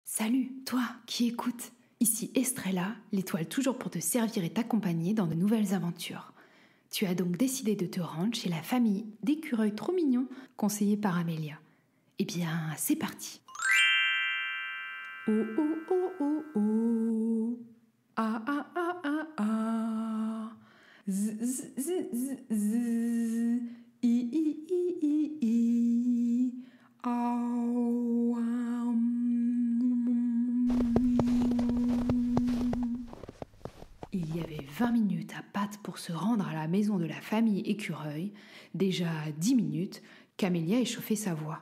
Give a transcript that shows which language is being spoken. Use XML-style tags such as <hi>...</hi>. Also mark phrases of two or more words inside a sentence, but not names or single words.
<fr>Salut, toi qui écoutes. Ici Estrella, l'étoile toujours pour te servir et t'accompagner dans de nouvelles aventures. Tu as donc décidé de te rendre chez la famille d'écureuils trop mignons conseillée par Amélia. Eh bien, c'est parti. Oh oh oh oh oh. Ah ah ah ah ah. Z z z z z. I i i i i. Au, Il y avait 20 minutes à pattes pour se rendre à la maison de la famille écureuil. Déjà 10 minutes qu'Amélia échauffait sa voix.</fr>